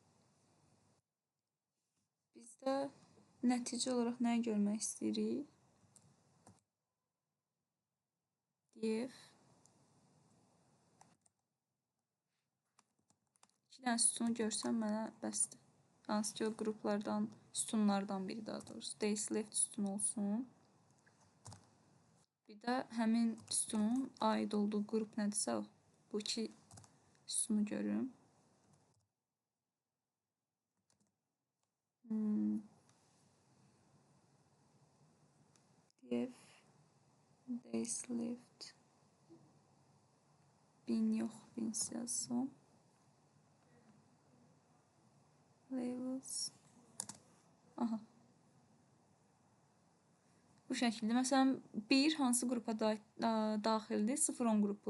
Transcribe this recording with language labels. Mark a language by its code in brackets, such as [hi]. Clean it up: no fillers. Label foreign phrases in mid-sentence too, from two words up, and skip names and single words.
[az] Biz də nəticə olaraq nəyi görmək istəyirik? Def 2 dənə sütunu görsəm mənə bəsdir. Hansı ki o qruplardan, sütunlardan biri daha doğrusu. [en] Days left [az] sütun olsun. Bir də həmin sütunun aid olduğu qrup nədirsə o. Bu iki sütunu görürüm. Def [en] days left [az] 1000 yox, 1000 yazsam. Labels. Aha. Bu şəkildə. Məsələn, 1 hansı qrupa daxildir? 0-10 qrupu.